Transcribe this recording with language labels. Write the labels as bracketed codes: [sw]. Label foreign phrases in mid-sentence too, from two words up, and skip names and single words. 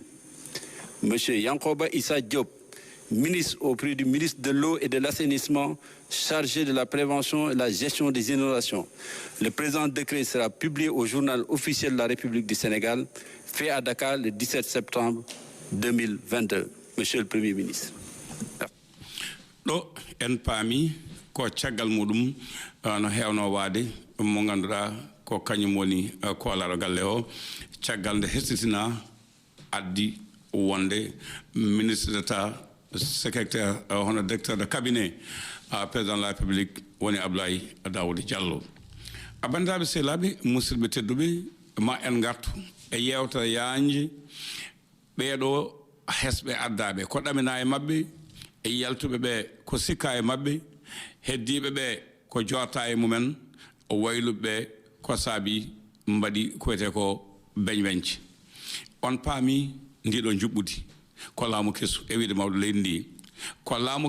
[fr] Monsieur Yankoba Issa Diop, ministre auprès du ministre de l'Eau et de l'Assainissement, chargé de la prévention et de la gestion des inondations. Le présent décret sera publié au journal officiel de la République du Sénégal, fait à Dakar le 17 septembre 2022. Monsieur le Premier ministre. En parmi [ff] ko caggal mudum no hewno waade mo ganduɗa ko kañum woni ko alaro galle o caggal nde hestitina addi wonde [fr] ministre d'état secrétaire [ff] hono [fr] directeur de cabinet président de la République [ff] woni Abdoulaye Daouda Diallo abandaɓe sehlaɓe musidɓe tedduɓe ma en gartu e yewtere yaanje ɓeeɗo hesɓe addaɓe ko ɗamina e mabɓe e yaltuɓe ɓe ko sikka e mabɓe heddiɓe ɓe ko jotta e mumen o wayluɓe ɓe ko saabi mbaɗi ko wiyete ko beñweñce on paami ndiɗo juɓɓudi ko laamu kesu e wiide mawɗo leydi ndi ko laamu